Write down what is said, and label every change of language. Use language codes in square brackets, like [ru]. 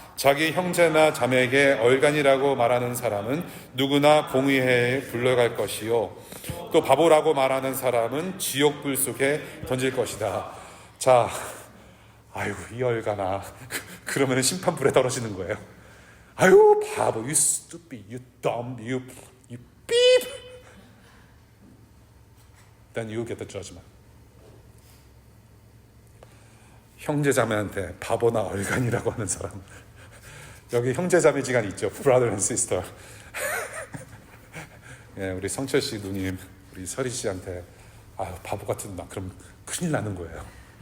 [ko] 자기 형제나 자매에게 얼간이라고 말하는 사람은 누구나 공의회에 불러갈 것이요. 또 바보라고 말하는 사람은 지옥불 속에 던질 것이다. 자, 아이고 이 얼간아. 그러면 심판불에 떨어지는 거예요. 아유 바보, [en] you stupid, you dumb, you beep. Then you get the judgment. [ko] 형제자매한테 바보나 얼간이라고 하는 사람. 여기 형제자매지간 있죠. [en] Brother and sister. [ko] 예, 우리 성철 씨 누님, 우리 설희 씨한테 아유 바보 같은 나 그럼 큰일 나는 거예요.